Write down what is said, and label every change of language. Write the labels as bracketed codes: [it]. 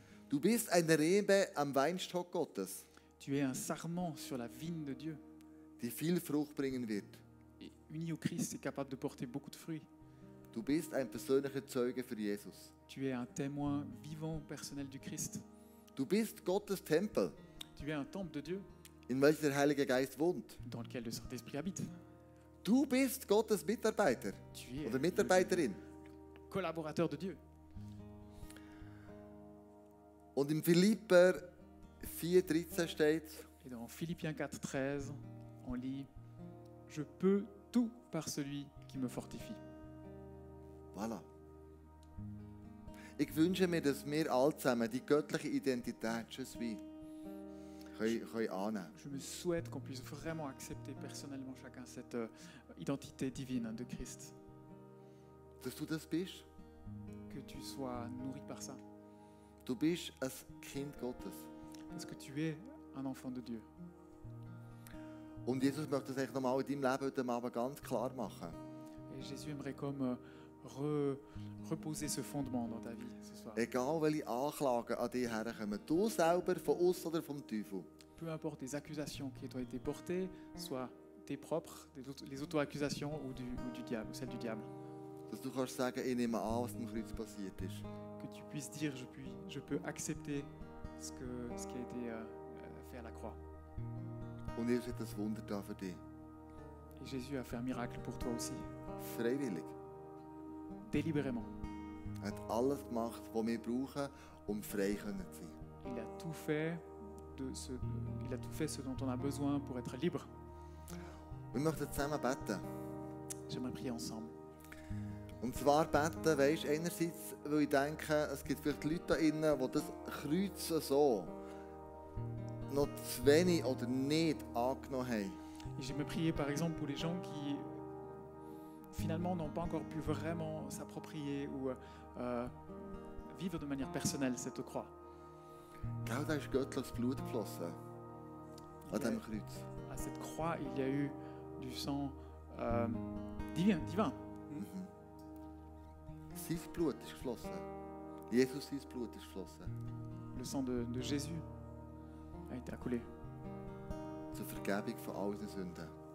[de] Du bist eine Rebe am Weinstock Gottes, [fr] Tu es un sarment sur la vigne de Dieu. [de] die viel Frucht bringen wird. [fr] Et uni au Christ, est capable de porter beaucoup de fruits. [de] Du bist ein persönlicher Zeuge für Jesus. [fr] Tu es un témoin vivant, personnel du Christ. [de] Du bist Gottes Tempel, [fr] Tu es un temple de Dieu [de] in welchem der Heilige Geist wohnt. [fr] dans lequel le Saint-Esprit habite. [de] Du bist Gottes Mitarbeiter [fr] Tu es [de] oder Mitarbeiterin. [fr] le collaborateur de Dieu. [de] Und im Philipper 4,13 steht, [fr] Et dans Philippiens 4,13, on lit « Je peux tout par celui qui me fortifie ». voilà. [de] Ich wünsche mir, dass wir alle zusammen die göttliche Identität [fr] je suis [de] können annehmen. [fr] Je me souhaite qu'on puisse vraiment accepter personnellement chacun cette identité divine de Christ. [de] Dass du das bist. [fr] Que tu sois nourri par ça. [de] Du bist ein Kind Gottes. [fr] Parce que tu es un enfant de Dieu. [de] Und Jesus möchte das eigentlich nochmal in deinem Leben heute Abend ganz klar machen. [fr] Et Jésus aimerait comme reposer ce fondement dans ta vie ce soir. [de] Egal welche Anklagen an dich herkommen, du selber, von uns oder vom Teufel. [fr] Peu importe les accusations qui t'ont été portées, soit tes propres, les auto-accusations ou du diable, ou celles du diable. [de] Dass du kannst sagen, ich nehme an, was am Kreuz passiert ist. [fr] Que tu puisses dire, je peux accepter ce qui a été fait à la croix. [de] Und Jesus hat ein Wunder da für dich. [fr] Et Jésus a fait un miracle pour toi aussi, [de] Freiwillig. [fr] délibérément. [de] Er hat alles gemacht, was wir brauchen, um frei zu sein. [fr] Il a tout fait, ce dont on a besoin pour être libre. [de] Wir möchten zusammen beten. [fr] J'aimerais prier ensemble. [de] Und zwar beten, weisst, einerseits, weil ich denke, es gibt vielleicht Leute da innen, die das Kreuz so noch zu wenig oder nicht angenommen haben. [fr] Et j'aimerais prier par exemple pour les gens qui finalement n'ont pas encore pu vraiment s'approprier ou vivre de manière personnelle cette croix. [de] Gell, da ist göttliches Blut geflossen an diesem Kreuz. [fr] À cette croix, il y a eu du sang divin. [de] Sein Blut ist geflossen. Jesus, sein Blut ist geflossen. [fr] Le sang de Jésus a été coulé [de] Zur Vergebung von all unseren Sünden.